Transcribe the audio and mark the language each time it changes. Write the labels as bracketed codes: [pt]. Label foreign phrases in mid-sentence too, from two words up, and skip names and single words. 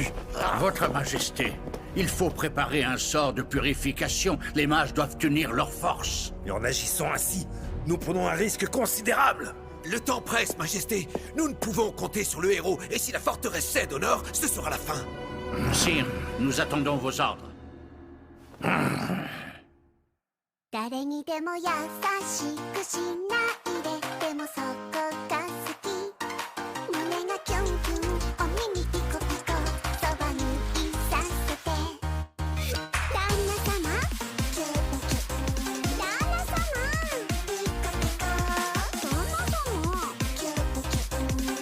[fr] Votre Majesté, il faut préparer un sort de purification. Les mages doivent unir leurs forces. Et en agissant ainsi, nous prenons un risque considérable. Le temps presse, Majesté. Nous ne pouvons compter sur le héros, et si la forteresse cède au nord, ce sera la fin. Sire, nous attendons vos ordres. [ja] 誰にでも優しくしないででもそこが好き胸がキュンキュンお耳ピコピコそばにいさせて旦那様キュンキュン旦那様ピコピコ旦那様キュンキュン